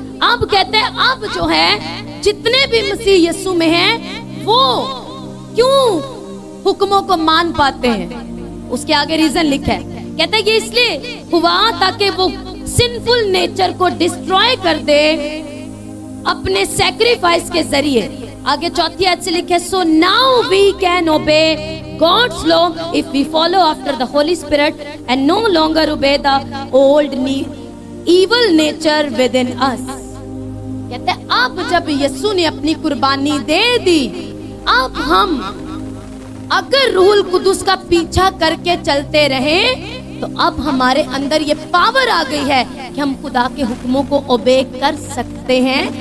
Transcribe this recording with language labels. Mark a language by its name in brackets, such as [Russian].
[Hindi] अब कहते हैं, अब जो है जितने भी मसीह यीशु में हैं, वो क्यों हुक्मों को मान पाते हैं? उसके आगे रीजन लिखा है, कहते हैं ये इसलिए हुआ ताकि वो सिंफुल नेचर को डिस्ट्रॉय कर दे अपने सैक्रिफाइस के जरिए। आगे चौथी आयत से लिखे, [English] So now we can obey God's law if we follow after the Holy Spirit and no longer obey the old evil nature within us। [Hindi] कहते हैं अब जब यीशु ने अपनी कुर्बानी दे दी, अब हम अगर रूहुल कुदुस का पीछा करके चलते रहे, तो अब हमारे अंदर ये पावर आ गई है कि हम खुदा के हुक्मों को ओबे कर सकते हैं।